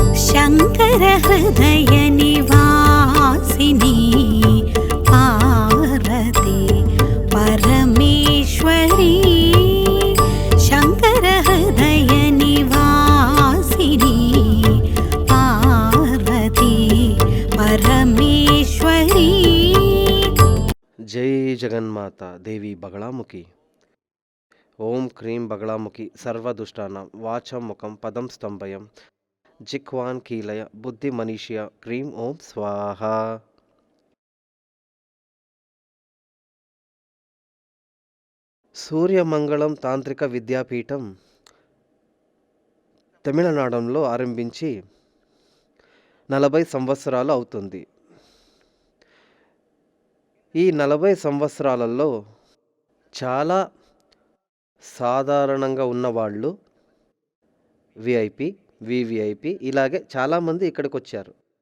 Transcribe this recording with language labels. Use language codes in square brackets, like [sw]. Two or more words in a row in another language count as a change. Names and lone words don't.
[sa] शङ्कर हृदय निवासिनी पार्वती परमेश्वरी शङ्कर हृदय निवासिनी पार्वती परमेश्वरी। जय जगन्माता देवी बगलामुखी। ओं क्रीं बगलामुखी सर्वदुष्टानां वाचं मुखं पदं स्तंभयं जिह्वान् कीलय बुद्धिमनीषया क्रीं ओं स्वाहा। [te] సూర్యమంగళం తాంత్రిక విద్యాపీఠం తమిళనాడులో ఆరంభించి 40 సంవత్సరాలు అవుతుంది. ఈ 40 సంవత్సరాలలో చాలా సాధారణంగా ఉన్నవాళ్ళు విఐపి, వివిఐపి ఇలాగే చాలామంది ఇక్కడికి వచ్చారు.